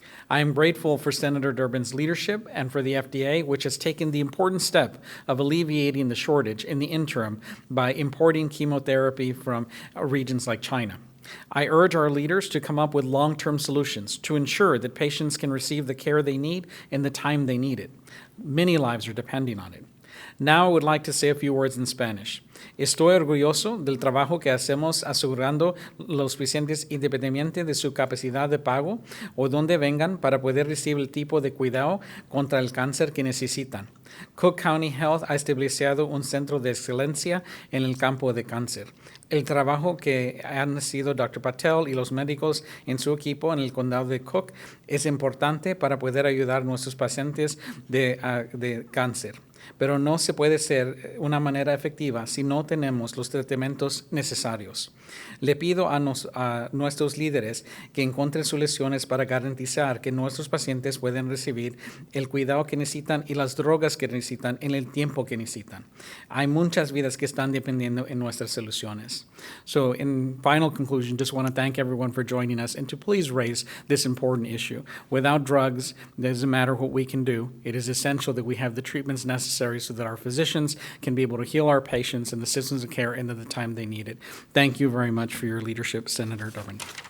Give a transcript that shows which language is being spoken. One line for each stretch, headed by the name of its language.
English: I am grateful for Senator Durbin's leadership and for the FDA, which has taken the important step of alleviating the shortage in the interim by importing chemotherapy from regions like China. I urge our leaders to come up with long-term solutions to ensure that patients can receive the care they need in the time they need it. Many lives are depending on it. Now I would like to say a few words in Spanish.
Spanish: Estoy orgulloso del trabajo que hacemos asegurando los pacientes independientemente de su capacidad de pago o donde vengan para poder recibir el tipo de cuidado contra el cáncer que necesitan. Cook County Health ha establecido un centro de excelencia en el campo de cáncer. El trabajo que han sido Dr. Patel y los médicos en su equipo en el condado de Cook es importante para poder ayudar a nuestros pacientes de cáncer. Pero no se puede ser una manera efectiva si no tenemos los tratamientos necesarios. Le pido a nuestros líderes que encuentren soluciones para garantizar que nuestros pacientes pueden recibir el cuidado que necesitan y las drogas que necesitan en el tiempo que necesitan. Hay muchas vidas que están dependiendo en nuestras soluciones.
English: So, in final conclusion, just want to thank everyone for joining us and to please raise this important issue. Without drugs, it doesn't matter what we can do. It is essential that we have the treatments necessary so that our physicians can be able to heal our patients and the systems of care into the time they need it. Thank you very much for your leadership, Senator Durbin.